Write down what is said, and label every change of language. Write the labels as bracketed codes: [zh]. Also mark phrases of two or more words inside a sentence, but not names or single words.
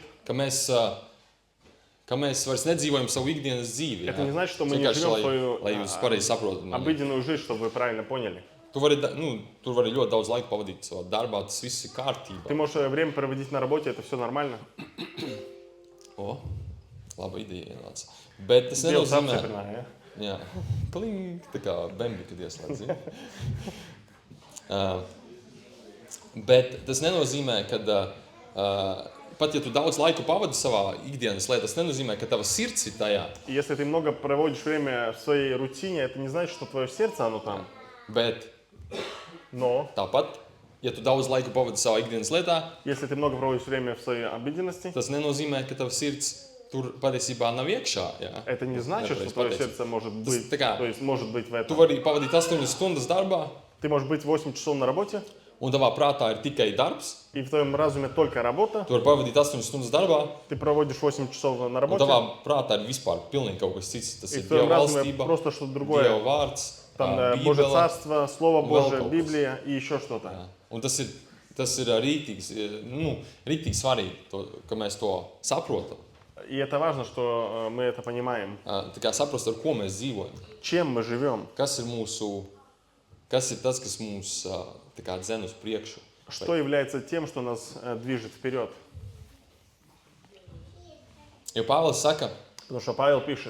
[lv] ka mēs vairs nedzīvojam savu ikdienas dzīvi. [ru] Это не значит, что мы [lv] Tas [ru] не [lv] vienkārši, [ru] живем свою [lv] lai jūs pareizi saprotat. mani. [ru] обыденную жизнь, чтобы вы правильно поняли. [lv] Tu vari, tur vari ļoti daudz laika pavadīt savā darbā, tas viss ir kārtībā. [ru] Ты можешь время проводить на работе, это все нормально. [lv] O, laba ideja ienāca. Bet tas [ru] Дело сам [lv] nenozīmē, [ru] себя, [lv] jā, kling, tā kā bembi, kad ieslēdz. Bet tas nenozīmē, ka pat ja tu daudz laika pavadi savā ikdienas lietā, tas nenozīmē, ka tava sirds ir tajā. [ru] И если ты много проводишь время в своей рутине, это не значит, что твое сердце, оно там. [lv] Bet [ru] Но [lv] tāpat, ja tu daudz laika pavadi savā ikdienas lietā, [ru] если ты много проводишь время в своей обыденности, [lv] tas nenozīmē, ka tava sirds tur patiesībā nav iekšā. Jā. [ru] это не значит, что [lv] Nepareizi [ru] твое [lv] pateicu. [ru] сердце может быть, такая- то есть может быть в [lv] Tu [ru] этом. [lv] vari pavadīt 8 stundas darbā, [ru] Ты можешь быть 8 часов на работе, [lv] un tavā prātā ir tikai darbs. [ru] и в твоем разуме только работа. [lv] Tu vari pavadīt 8 stundas darbā, [ru] Ты проводишь 8 часов на [lv] un [ru] работе, [lv] tavā prātā ir vispār pilnīgi kaut kas cits. Tas [ru] и [lv] ir [ru] в твоем [lv] Dieva [ru] разуме [lv] valstība, [ru] просто что-то [lv] Dieva [ru] другое. [lv] vārds, [ru] Там Божье [lv] Bībele. [ru] Царство, Слово [lv] Vēl [ru] Божие, [lv] kaut kas. [ru] Библия и еще что-то. [lv] Jā. Un tas ir rītīgi svarīgi, ka mēs to saprotam. [ru] И это важно, что мы это понимаем. [lv] Tā kā saprast, ar ko mēs dzīvojam. [ru] Чем мы живем? [lv] Kas ir tas, kas mūs tā kā dzen uz priekšu. [ru] Что является тем, что нас движет вперед? [lv] Jo Pāvils saka, [ru] Потому что Павел пишет,